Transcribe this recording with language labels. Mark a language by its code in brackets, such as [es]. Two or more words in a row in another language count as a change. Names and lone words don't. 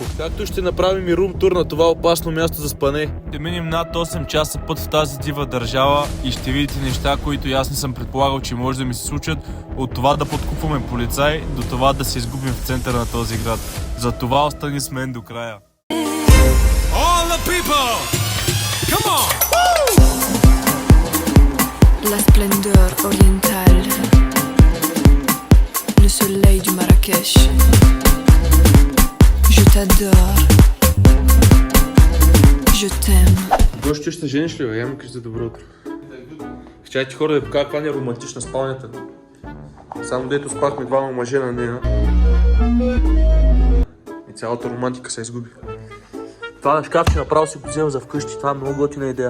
[bg] Както ще направим и рум-тур на това опасно място за спане. Ще минем над 8 часа път в тази дива държава и ще видите неща, които аз не съм предполагал, че може да ми се случат. От това да подкупваме полицай, до това да се изгубим в центъра на този град. За това остани с мен до края. [en] All the people, come on! [fr] La splendeur orientale, le soleil du Marrakech. Je t'adore, je t'aime. [bg] Гошче, ще жениш ли, бе? Я ми кажи за добро утро. Чайте хора да ви покажа каква ни е романтична спалнята. Само дето спахме двама мъже на нея. И цялата романтика се изгуби. Това шкафче направо си го вземам за вкъщи. Това е много готина идея.